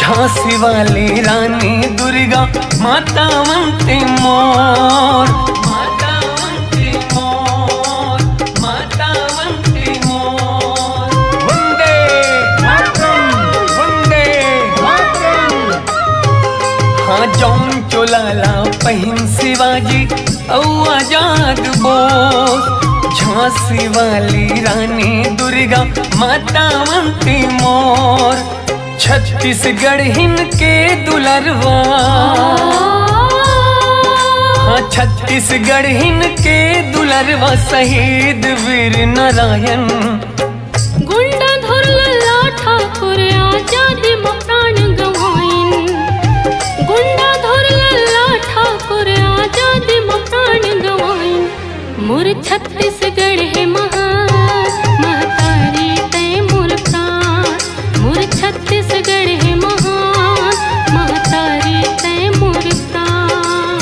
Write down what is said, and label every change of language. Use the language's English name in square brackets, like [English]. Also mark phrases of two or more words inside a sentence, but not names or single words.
[Chhattisgarhi] झांसी वाली रानी दुर्गा माता वंदे मोर, माता वंदे मोर, माता वंदे मोर। [Sanskrit] वंदे मातरम, वंदे मातरम। [Chhattisgarhi] हाँ जौन चोलाला पहिन शिवाजी औ आजाद बोस। झांसी वाली रानी दुर्गा माता वंदे मोर। छत्तीसगढ़िन के दुलरवा, हाँ छत्तीसगढ़िन के दुलरवा शहीद वीर नारायण। गुंडा धुरला ठाकुर आजादी में प्राण गवाइन। गुंडा धुरला ठाकुर आजादी में प्राण गवाइन। मोर छत्तीसगढ़ है महान महतारी तय मोर प्राण। मोर छत्तीसगढ़ है महान महतारी तय मोर प्राण।